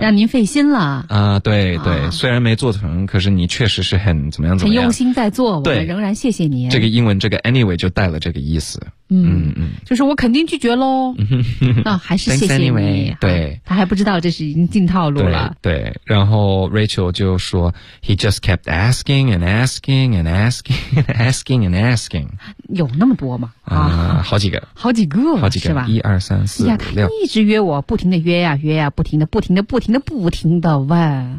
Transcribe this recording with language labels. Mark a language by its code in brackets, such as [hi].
[zh] 让您费心了。对，虽然没做成，可是你确实是很怎么样，很用心在做。我们仍然谢谢您。这个英文这个 anyway 就带了这个意思。就是我肯定拒绝喽。那还是谢谢你。 anyway, 对，他还不知道这是已经进套路了。对，然后 [en] Rachel [zh] 就说 [en] ，He just kept asking and asking and asking and asking and asking。 [zh] 有那么多吗？好几个，好几个，好几个，是吧？一二三四五六，他一直约我，不停的约呀、啊、约呀、啊，不停的，不停的，不停的，不停的问。